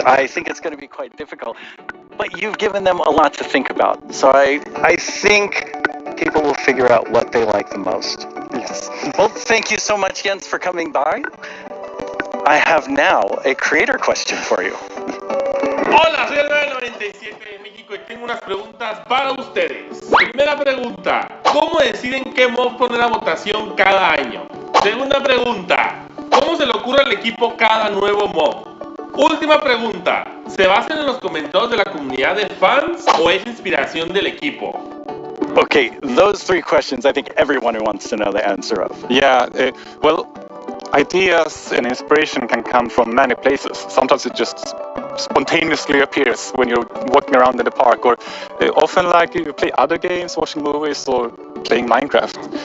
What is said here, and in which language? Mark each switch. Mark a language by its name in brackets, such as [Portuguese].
[English] I think it's going to be quite difficult. But you've given them a lot to think about. So I think people will figure out what they like the most. Yes. Well, thank you so much, Jens, for coming by. I have now a creator question for you. [Spanish] Hola, soy el 997 de México y tengo unas preguntas para ustedes. Primera pregunta, ¿cómo deciden qué mob poner a votación cada año? Segunda pregunta, ¿cómo se le ocurre al equipo cada nuevo mob? Última pregunta, ¿se basan en los comentarios de la comunidad de fans o es inspiración del equipo? [English] Okay, those 3 questions I think everyone wants to know the answer of. Yeah, well, ideas and inspiration can come from many places. Sometimes it just spontaneously appears when you're walking around in the park, or often like you play other games, watching movies, or playing Minecraft.